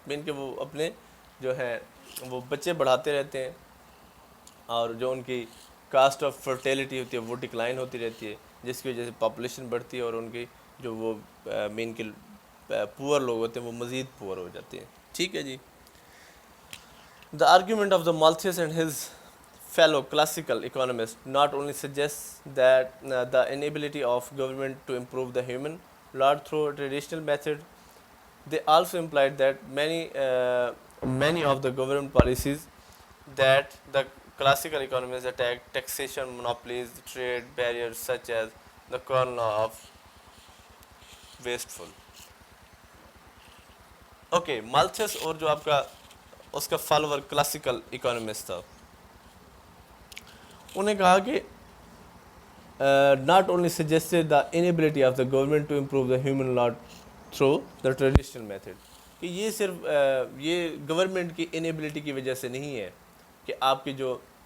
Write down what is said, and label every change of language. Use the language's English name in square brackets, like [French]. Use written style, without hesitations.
[Urdu] مین کہ وہ اپنے جو ہے وہ بچے بڑھاتے رہتے ہیں اور جو ان کی کاسٹ آف فرٹیلیٹی ہوتی ہے وہ ڈکلائن ہوتی رہتی ہے، جس کی وجہ سے پاپولیشن بڑھتی ہے اور ان کی جو وہ مین کے پور لوگ ہوتے ہیں وہ مزید پور ہو جاتے ہیں. ٹھیک ہے جی. [English] The argument of the Malthus and his fellow classical economists not only suggests that the inability of government to improve the human lot through traditional method, they also implied that many of the government policies that the classical economists attack, taxation, monopolies, trade barriers such as the Corn Law of wasteful. [Urdu] Okay, مالتھس اور جو آپ کا اس کا follower classical economist تھا، انہیں کہا کہ [English] not only suggested the inability of the government to improve the human lot through the traditional method، [Urdu] کہ یہ صرف یہ گورنمنٹ کی انیبلٹی کی وجہ سے نہیں ہے کہ آپ کی جو